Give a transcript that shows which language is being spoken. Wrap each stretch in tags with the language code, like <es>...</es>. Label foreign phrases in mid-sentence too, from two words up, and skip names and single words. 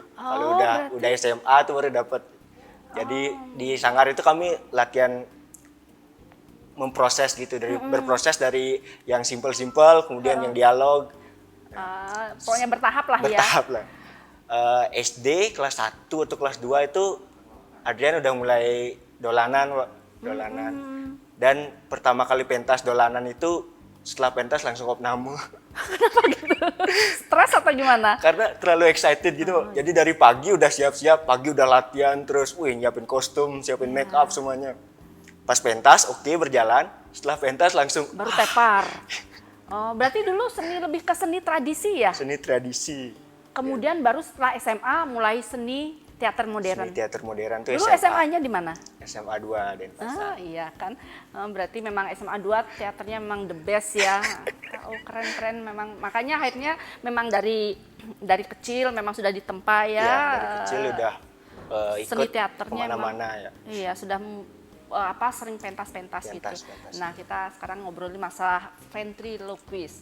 <id>Kalau udah SMA tuh baru dapet. Jadi di sanggar itu kami latihan memproses gitu, berproses dari yang simpel-simpel, kemudian yang dialog. Pokoknya bertahap lah ya. Bertahap lah. SD kelas 1 atau kelas 2 itu Adrian udah mulai dolanan, Wak. Dolanan. Dan pertama kali pentas dolanan itu setelah pentas langsung opname. Kenapa gitu? Stres atau gimana? Karena terlalu excited gitu. Jadi dari pagi udah siap-siap, pagi udah latihan, terus nyiapin kostum, siapin make up semuanya. Pas pentas oke, berjalan, setelah pentas langsung Baru tepar. Oh, berarti dulu lebih ke seni tradisi ya? seni tradisi. Kemudian baru setelah SMA mulai seni teater modern. Seni teater modern tuh Dulu SMA-nya di mana? SMA 2 Denpasar. Iya kan, berarti memang SMA 2 teaternya memang</id> <en>the best</en> <id>ya. Oh keren-keren memang, makanya akhirnya memang dari kecil memang sudah ditempa ya. Ya, dari kecil udah ikut seni teaternya kemana-mana ya. Iya sudah sering pentas-pentas gitu. Pentas. Nah kita sekarang ngobrolin masalah ventriloquist.</id>